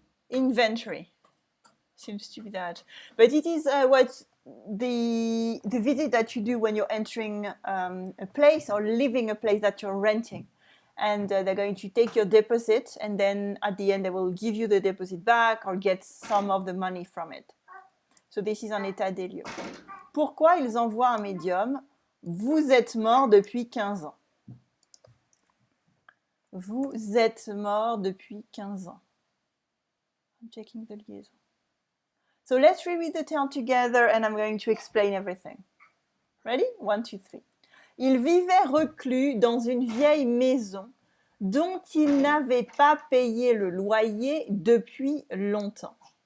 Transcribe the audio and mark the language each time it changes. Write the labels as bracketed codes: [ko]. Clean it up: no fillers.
[en] Inventory. Seems to be that. But it is what the visit that you do when you're entering a place or leaving a place that you're renting. And they're going to take your deposit, and then at the end they will give you the deposit back or get some of the money from it. So this is [fr] un état des lieux. Pourquoi ils envoient un médium? Vous êtes mort depuis 15 ans. Vous êtes mort depuis 15 ans. [en] I'm checking the liaison. So let's reread the term together and I'm going to explain everything. Ready? 1, 2, 3. [fr] Il vivait reclus dans une vieille maison dont il n'avait pas payé le loyer depuis longtemps.